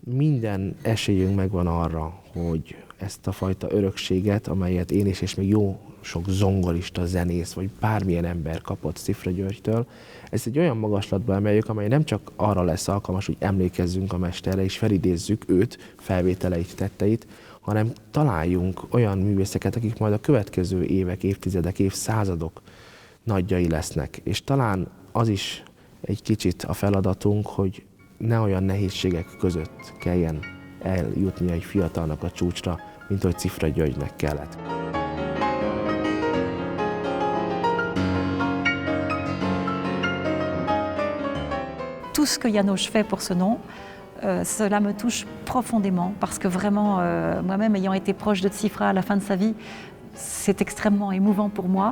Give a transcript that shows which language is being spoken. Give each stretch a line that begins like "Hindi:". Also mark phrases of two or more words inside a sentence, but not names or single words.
Hungarian: Minden esélyünk megvan arra, hogy ezt a fajta örökséget, amelyet én is, és még jó sok zongorista, zenész, vagy bármilyen ember kapott Cifra Györgytől, ezt egy olyan magaslatba emeljük, amely nem csak arra lesz alkalmas, hogy emlékezzünk a mesterre, és felidézzük őt, felvételeit, tetteit, hanem találjunk olyan művészeket, akik majd a következő évek, évtizedek, évszázadok nagyjai lesznek. És talán az is egy kicsit a feladatunk, hogy ne olyan nehézségek között kelljen eljutni egy fiatalnak a csúcsra, mint hogy Cifra Györgynek kellett.
French: Tout ce que János fait pour ce nom, cela me touche profondément parce que vraiment, moi-même ayant été proche de Cifra à la fin de sa vie, c'est extrêmement émouvant pour moi.